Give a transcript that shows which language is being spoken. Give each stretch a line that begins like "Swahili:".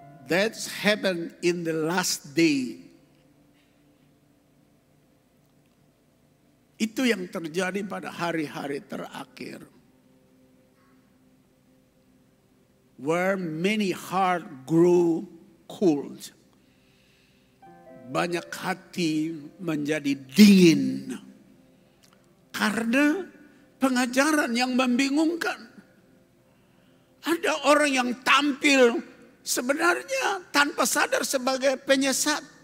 English: That's happened in the last day.
Indonesian: Itu yang terjadi pada hari-hari terakhir.
English: Where many heart grew cold.
Indonesian: Banyak hati menjadi dingin. Karena pengajaran yang membingungkan. Ada orang yang tampil sebenarnya tanpa sadar sebagai penyesat.